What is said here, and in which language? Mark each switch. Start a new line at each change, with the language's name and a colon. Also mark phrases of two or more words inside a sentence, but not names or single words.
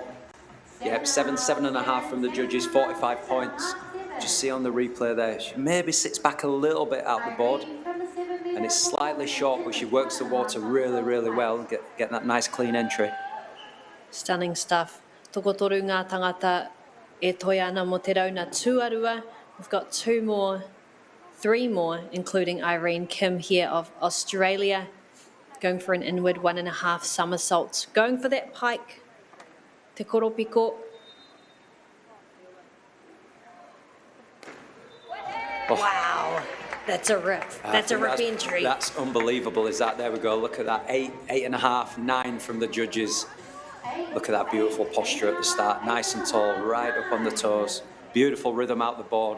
English: Yep, 7.5 from the judges, 45 points. Just see on the replay there, she maybe sits back a little bit out the board. And it's slightly short, but she works the water really, really well, getting that nice clean entry. Stunning stuff.
Māori: Toko toru ngā tangata e toi ana mo te rauna tuarua.
English: We've got 3 more, including Irene Kim here of Australia, going for an inward 1.5 somersault. Going for that pike.
Māori: Te koropiko.
English: Oh. Wow, that's a rip. That's a rip entry. That's unbelievable, is that? There we go. Look at that, 8.5, 9 from the judges. Look at that beautiful posture at the start. Nice and tall, right up on the toes. Beautiful rhythm out the board.